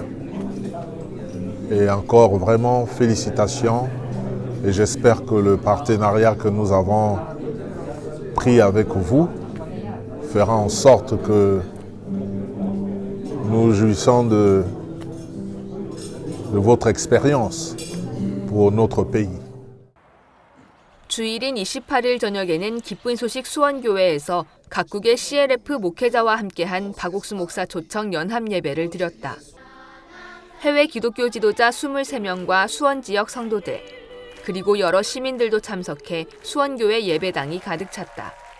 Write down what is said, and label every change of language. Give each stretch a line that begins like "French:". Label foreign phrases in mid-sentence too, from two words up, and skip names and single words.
French: Et encore vraiment félicitations et j'espère que le partenariat que nous avons pris avec vous fera en sorte que nous jouissons de votre expérience pour notre pays.
Korean: 주일인 28일 저녁에는 기쁜 소식 수원교회에서 각국의 CLF 목회자와 함께한 박옥수 목사 초청 연합 예배를 드렸다. 해외 기독교 지도자 23명과 수원 지역 성도들, 그리고 여러 시민들도 참석해 수원교회 예배당이 가득 찼다.